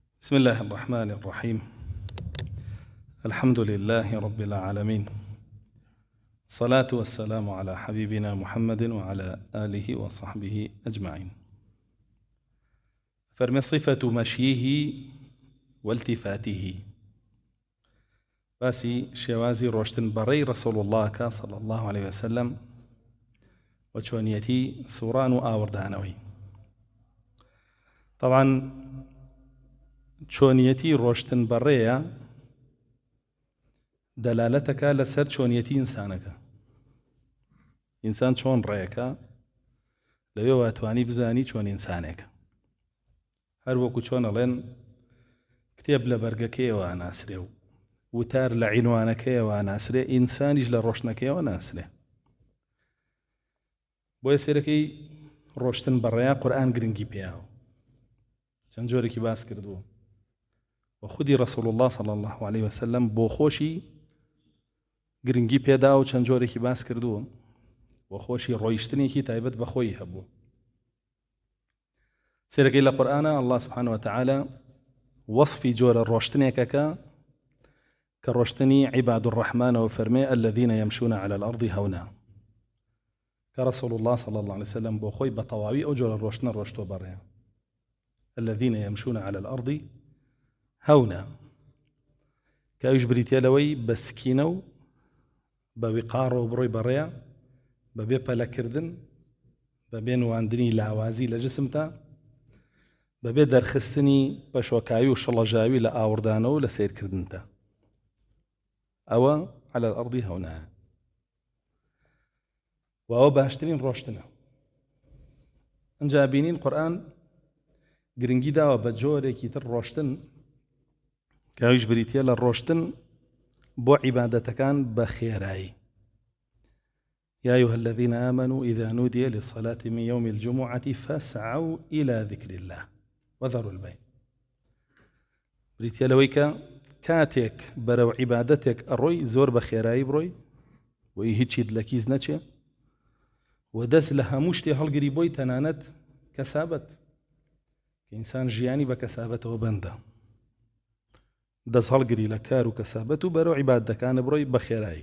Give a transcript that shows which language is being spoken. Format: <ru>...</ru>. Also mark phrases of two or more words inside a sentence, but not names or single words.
<ar>بسم الله الرحمن الرحيم. الحمد لله رب العالمين، الصلاة والسلام على حبيبنا محمد وعلى آله وصحبه أجمعين. فرمي صفة مشيه والتفاته،</ar> <ckb>باسی شێوازی ڕۆشتن بەڕێی ڕەسوڵ الله</ckb> <ar>صلى الله عليه وسلم</ar> <ckb>و چۆنیەتی سوڕان و ئاوردانەوەی. طبعا چۆنیەتی ڕۆشتن بەڕێیە دەلالەتەکە لەسەر چۆنیەتی ئینسانەکە. ئینسان چۆن ڕێیەکە لەوێ واتوانی بزانی چۆن ئینسانێکە. هەر وەکو چۆن ئەڵێن کتێب لە بەرگەکەیەوە ناسرێ و وتار لە عینوانەکەیەوە ناسرێ، ئینسانیش لە ڕۆشنەکەیەوە ناسرێ. بۆیە سێرەکەی ڕۆشتن بەڕێیە قورئان گرنگی پێیاوە، چەند جۆرێکی باس کردووە و خودی ڕەسوڵ الله</ckb> <ar>صلی الله عليه وسلم</ar> <ckb>بۆ خۆشی گرنگی پێدا و چەند جۆرێکی باس کردووە و خۆشی ڕۆیشتنێکی تایبەت بە خۆی هەبوو. سێرەکەی لە قورئانە</ckb> <ar>الله سبحانه وتعالى</ar> <ckb>وەصفی جۆرە ڕۆشتنێکەکە کە ڕۆشتنی عیباد الرحمن و فەرمێ</ckb> <ar>الذين يمشون على الأرض هونا،</ar> <ckb>کە ڕەسوڵ الله</ckb> <ar>صلی الله عليه وسلم</ar> <ckb>بۆ خۆی بە تەواوی ئەو جۆرە ڕۆشتنە ڕۆشتۆ بەڕێ.</ckb> <ar>الذين يمشون على الأرض هونا،</ar> <ckb>کە ئەویش بریتە لەوەی بە سکینە و بە ویقارەوە بڕۆی بەڕێ، بەبێ پەلەکردن، بەبێ نواندنی لاوازی لە جسمتا، بەبێ دەرخستنی بەشۆکاوی و شڵەژاوی لە ئاوردانەوە و لە سیرکردنتا.</ckb> <ar>ئەوە على الأرض هونا،</ar> <ckb>و ئەوە باشترین ڕۆشتنە. ئەنجا بینین قورئان گرنگی داوە بە جۆرێکی تر ڕۆشتن کە ئەویش بریتە لە ڕۆشتن بۆ عیبادەتەکان بە خێرایی.</ckb> <ar>يا أيها الذين آمنوا إذا نودي للصلاة من يوم الجمعة فاسعوا إلى ذكر الله وذروا البيع.</ar> <ckb>بریتە لەوەی کە کاتێک بەرەو عیبادەتێک ئەڕۆی زۆر بە خێرایی بڕۆی، بۆی هیچیت لە کیز نەچێ و دەست لە هەموو شتێ هەڵگری بۆی، تەنانەت کەسابەت، کە ئینسان ژیانی بە کەسابەتەوە بەندە، دەست هەڵگری لە کار و کەسابەت و بەرەو عیبادەتەکانە بڕۆی بە خێرایی.</ckb>